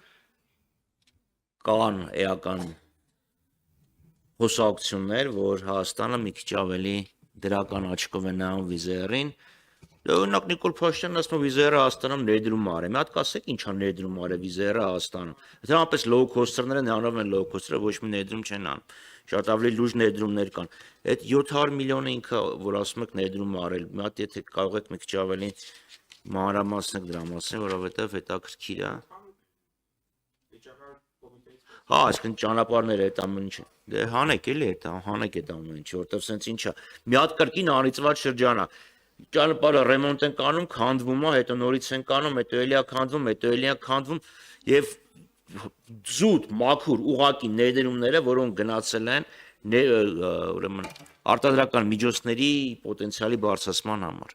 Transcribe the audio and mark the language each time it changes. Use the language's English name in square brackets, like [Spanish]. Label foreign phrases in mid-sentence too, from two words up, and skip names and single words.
[Armenian] կան էական հոսակցություններ, որ Հայաստանը մի քիչ ավելի դրական աչքով է նայում վիզերին։ Օրինակ Նիկոլ Փաշինյանն ասում է վիզերը Հայաստանում ներդրում արել։ Մի հատ կասեք ինչա ներդրում արել վիզերը Հայաստանում։ Դրանպես [English] low cost- [Armenian] երները նրանով են [English] low cost- [Armenian] երը, ոչ մի ներդրում չեն անում։ Շատ ավելի լուրջ ներդրումներ կան։ Այդ 700 միլիոնը ինքը, որ ասում եք ներդրում արել, մի հատ եթե կարող եք մի քիչ ավելի մանրամասնեք դրա մասին, որովհետև հետաքրքիր է։ Հա, այսինքն ճանապարհները այդ ամեն ինչը։ Դե հանեք էլի այդ, հանեք այդ ամեն ինչը, որովհետև սենց ինչա։ Մի հատ կրկին անիծված շրջան է։ Ճանապարհը ռեմոնտ են կանում, քանդվում է, հետո նորից են կանում, հետո էլի է քանդվում, հետո էլի է քանդվում եւ զուտ մաքուր ուղակի ներդրումները, որոնք գնացել են ուրեմն արտադրական միջոցների պոտենցիալի բարձրացման համար։